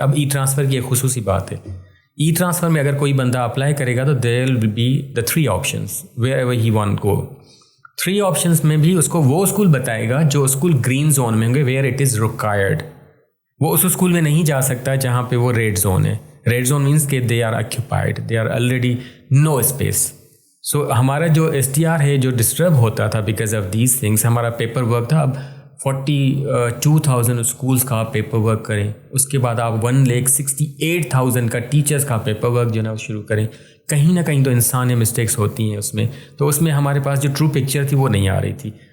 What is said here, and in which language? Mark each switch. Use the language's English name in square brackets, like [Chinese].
[Urdu] اب ای ٹرانسفر کی ایک خصوصی بات ہے, ای ٹرانسفر میں اگر کوئی بندہ اپلائی کرے گا تو [English] There will be the 3 options wherever he want go. [Urdu] 3 options میں بھی اس کو وہ اسکول بتائے گا جو اسکول گرین زون میں ہوں گے, [English] Where it is required. [Urdu] وہ اس اسکول میں نہیں جا سکتا جہاں پہ وہ ریڈ زون ہے. [English] Red zone means کہ they are occupied, they are already no space. [Urdu] سو ہمارا جو STR ہے جو ڈسٹرب ہوتا تھا [English] because of these things, [Urdu] ہمارا پیپر ورک تھا. اب 42,000 اسکولس کا آپ پیپر ورک کریں, اس کے بعد آپ 1,68,000 کا ٹیچرس کا پیپر ورک جو ہے نا وہ شروع کریں. کہیں نہ کہیں تو انسانی مسٹیکس ہوتی ہیں اس میں, تو اس میں ہمارے پاس جو ٹرو پکچر تھی وہ نہیں آ رہی تھی.